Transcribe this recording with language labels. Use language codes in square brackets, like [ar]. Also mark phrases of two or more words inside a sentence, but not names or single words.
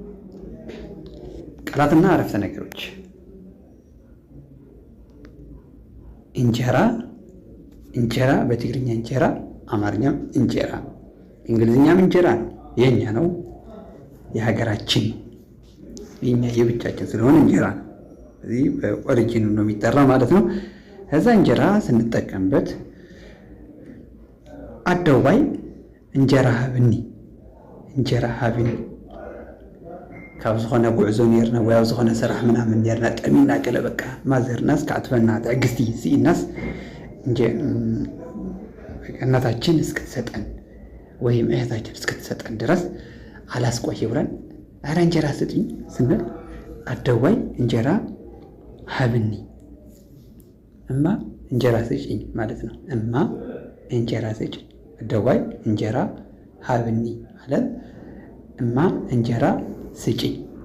[am] ቃላትና አረፍተ ነገሮች እንጀራ በትግርኛ እንጀራ፣ አማርኛም እንጀራ፣ እንግሊዝኛም እንጀራ ነው። የኛ ነው፣ የሀገራችን የኛ የብቻችን ስለሆነ እንጀራ ነው። እዚህ በኦሪጂኑ ነው የሚጠራ ማለት ነው። ከዛ እንጀራ ስንጠቀምበት አደውባይ እንጀራ [ti] ሃብኒ ካብ ዝኾነ ጉዕዞ ነርና ወይ ኣብ ዝኾነ ስራሕ ምናምን ነርና ጠሚና ገለ በቃ ማዘርናስ ካዕትፈና ትዕግስቲ ሲኢናስ [am] እናታችን እስክትሰጠን ወይም እህታችን እስክትሰጠን ድረስ አላስቆይ ብለን አረ እንጀራ ስጥኝ ስንል [ti] አደዋይ እንጀራ ሃብኒ [am] እማ እንጀራ ስጭኝ ማለት ነው። እማ እንጀራ ስጭኝ፣ [ti] አደዋይ እንጀራ ሃብኒ [am] ማለት እማ እንጀራ ስጭኝ።